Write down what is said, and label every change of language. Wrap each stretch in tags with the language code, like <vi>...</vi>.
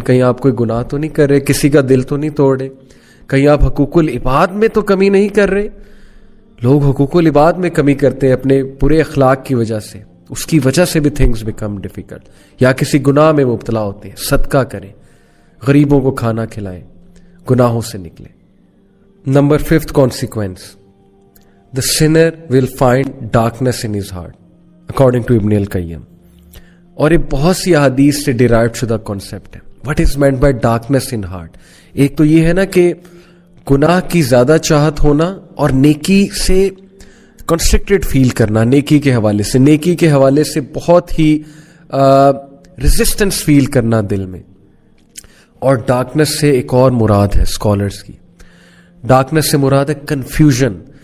<ur>کہیں آپ کوئی گناہ تو نہیں کر رہے, کسی کا دل تو نہیں توڑ رہے, کہیں آپ حقوق العباد میں تو کمی نہیں کر رہے. لوگ حقوق العباد میں کمی کرتے ہیں اپنے برے اخلاق کی وجہ سے, اس کی وجہ سے بھی</ur> <en>Things become difficult.</en> <ur>یا کسی گناہ میں مبتلا ہوتے ہیں, صدقہ کریں, غریبوں کو کھانا کھلائیں, گناہوں سے نکلیں.</ur> <en>Number 5th consequence, the sinner will find darkness in his heart, according to Ibn al-Qayyim.</en> <ur>اور یہ بہت سی احادیث سے ڈیرائیوڈ شدہ کانسیپٹ ہے.</ur> <en>What is meant by darkness in heart?</en> <ur>ایک تو یہ ہے نا کہ گناہ کی زیادہ چاہت ہونا اور نیکی سے کنسٹرکٹڈ فیل کرنا, نیکی کے حوالے سے, نیکی کے حوالے سے بہت ہی ریزسٹنس فیل کرنا دل میں. اور ڈارکنس سے ایک اور مراد ہے اسکالرس کی, ڈارکنس سے مراد ہے کنفیوژن.</ur>